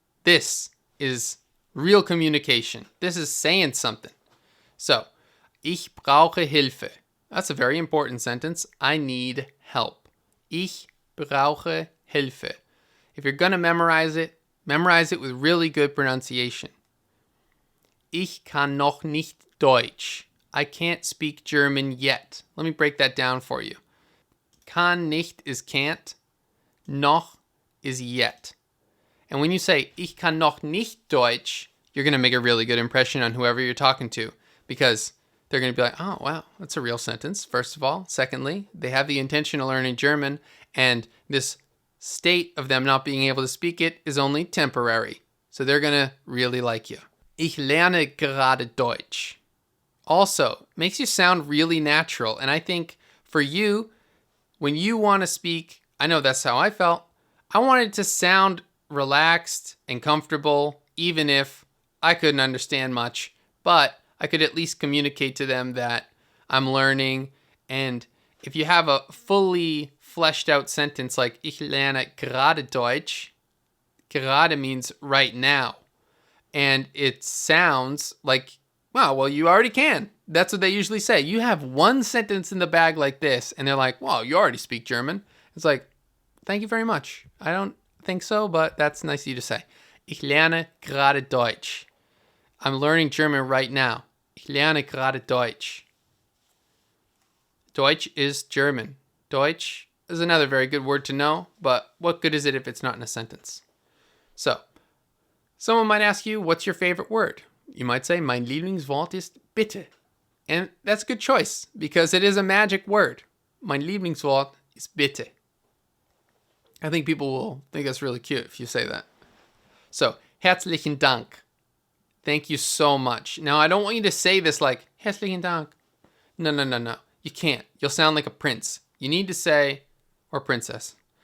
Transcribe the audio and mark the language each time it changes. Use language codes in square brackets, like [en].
[en] This is real communication. This is saying something. So, [de] ich brauche Hilfe. [en] That's a very important sentence. I need help. [de] Ich brauche Hilfe. [en] If you're going to memorize it with really good pronunciation. [de] Ich kann noch nicht Deutsch. [en] I can't speak German yet. Let me break that down for you. Kann nicht is can't. Noch is yet. And when you say, [de] ich kann noch nicht Deutsch, [en] you're going to make a really good impression on whoever you're talking to. Because they're going to be like, oh, wow, that's a real sentence, first of all. Secondly, they have the intention of learning German. And this state of them not being able to speak it is only temporary. So they're going to really like you. [de] Ich lerne gerade Deutsch. [en] Also, makes you sound really natural. And I think for you, when you want to speak, I know that's how I felt. I wanted to sound relaxed and comfortable, even if I couldn't understand much. But I could at least communicate to them that I'm learning. And if you have a fully fleshed out sentence like [de] ich lerne gerade Deutsch, [en] gerade means right now. And it sounds like, wow, well, you already can. That's what they usually say. You have one sentence in the bag like this, and they're like, wow, you already speak German. It's like, thank you very much. I don't think so, but that's nice of you to say. [de] Ich lerne gerade Deutsch. [en] I'm learning German right now. [de] Ich lerne gerade Deutsch. [en] Deutsch is German. Deutsch is another very good word to know, but what good is it if it's not in a sentence? So, Someone might ask you, what's your favorite word? You might say, [de] mein Lieblingswort ist bitte. [en] And that's a good choice because it is a magic word. [de] Mein Lieblingswort ist bitte. [en] I think people will think that's really cute if you say that. So, [de] herzlichen Dank. [en] Thank you so much. Now, I don't want you to say this like, [de] herzlichen Dank. [en] No. You can't. You'll sound like a prince. You need to say, or princess.